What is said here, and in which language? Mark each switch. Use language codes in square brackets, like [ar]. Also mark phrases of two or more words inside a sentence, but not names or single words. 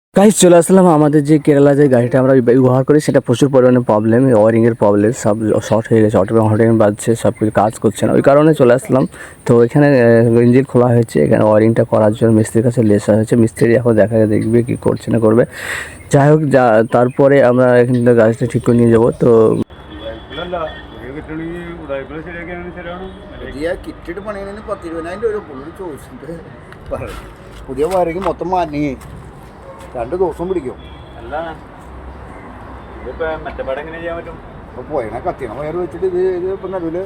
[bn] গাইস চলে আসলাম আমাদের যে কেরালা যে গাড়িটা আমরা ব্যবহার করি সেটা প্রচুর পরিমাণে প্রবলেম, ওয়ারিংয়ের প্রবলেম, সব শর্ট হয়ে গেছে, অটোমেটিক বাজছে, সব কিছু কাজ করছে না, ওই কারণে চলে আসলাম। তো এখানে ইঞ্জিন খোলা হয়েছে, এখানে ওয়ারিংটা করার জন্য মিস্ত্রির কাছে লেসা হয়েছে। মিস্ত্রি এখন দেখবে কি করছে না করবে। যাই হোক, তারপরে আমরা এখান থেকে গাড়িটা ঠিক করে নিয়ে যাবো। তো [ml] പുതിയ കിറ്റിട്ട് പണിയണതിന് 10-20,000 രൂപ പുള്ളി ചോദിച്ചിട്ട് പറയും. പുതിയ വയറിങ് മൊത്തം മാറ്റി 2 ദിവസം പിടിക്കും. അല്ല ഇതിപ്പോ മറ്റേ എങ്ങനെ ചെയ്യാൻ പറ്റും? അപ്പോൾ പോയണ കത്തിയണ വയറ് വെച്ചിട്ട് ഇത് ഇപ്പം നടുവില്